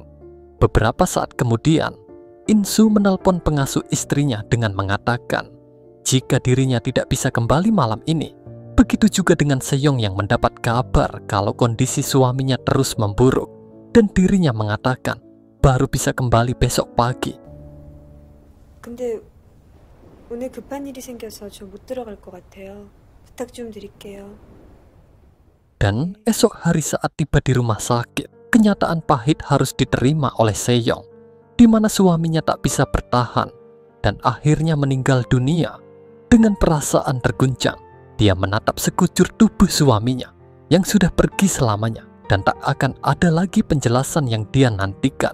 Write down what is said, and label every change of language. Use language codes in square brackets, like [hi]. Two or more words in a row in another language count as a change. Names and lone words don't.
[id] Beberapa saat kemudian, Insu menelpon pengasuh istrinya dengan mengatakan, jika dirinya tidak bisa kembali malam ini, begitu juga dengan Seyong yang mendapat kabar kalau kondisi suaminya terus memburuk. Dan dirinya mengatakan baru bisa kembali besok pagi. [ko] 근데 오늘 급한 일이 생겨서 저 못 들어갈 것 같아요. 부탁 좀 드릴게요. [id] Dan esok hari saat tiba di rumah sakit, kenyataan pahit harus diterima oleh Seyong, di mana suaminya tak bisa bertahan dan akhirnya meninggal dunia. Dengan perasaan terguncang, dia menatap sekujur tubuh suaminya yang sudah pergi selamanya dan tak akan ada lagi penjelasan yang dia nantikan.